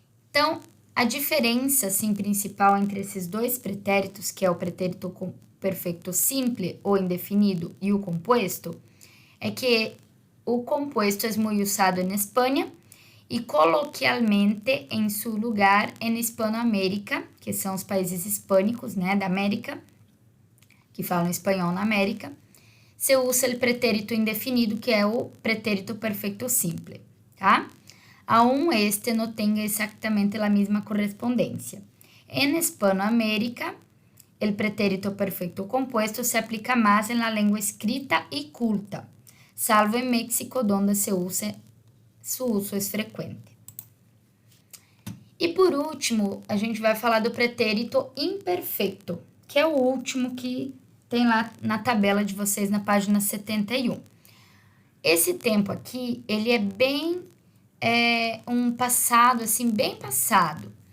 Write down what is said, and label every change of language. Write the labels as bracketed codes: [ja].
[pt] Então, a diferença, assim, principal entre esses dois pretéritos, que é o pretérito perfeito simple ou indefinido e o compuesto, é que o compuesto é muito usado na Espanha e coloquialmente em seu lugar em Hispanoamérica, que são os países hispânicos, né, da América, que falam espanhol na América, se usa o pretérito indefinido, que é o pretérito perfeito simple, tá? [es] Aún este no tenga exactamente la misma correspondencia. En Hispanoamérica, el pretérito perfecto compuesto se aplica más en la lengua escrita y culta, salvo en México, donde su uso es frecuente. [pt] E por último, a gente vai falar do pretérito imperfeito, que é o último que tem lá na tabela de vocês na página 71. Esse tempo aqui, ele é bem um passado, assim, bem passado.